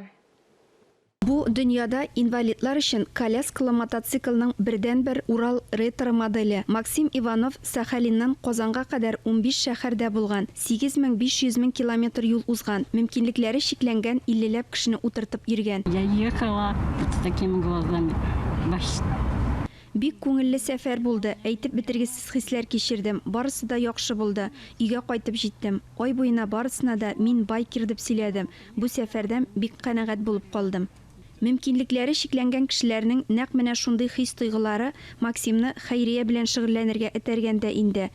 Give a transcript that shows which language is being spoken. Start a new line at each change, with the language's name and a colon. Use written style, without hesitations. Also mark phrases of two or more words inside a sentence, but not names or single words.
Tatar: Бу дөньяда инвалидлар өчен коляскалы мотоциклның бердән-бер Урал ретро модели. Максим Иванов Сахалиннан Казанга кадәр 15 шәһәрдә булган, 8500 километр юл узган, мөмкинлекләре шикләнгән 50ләп кешене утыртып йөргән.
Russian: Я ехала с такими глазами.
Tatar: Бик күңелле сәфәр булды. Әйтеп бетергесез хисләр кичердем. Барысы да яхшы булды. Өйгә кайтып җиттем. Ай буена барысына да мин байкер дип сөйләдем. Бу сәфәрдән бик канәгать булып калдым. Мөмкинлекләре шикләнгән кешеләрнең нәкъ менә шундый хис-тойгылары Максимны хәйрия белән шөгыльләнергә этәргәндә инде.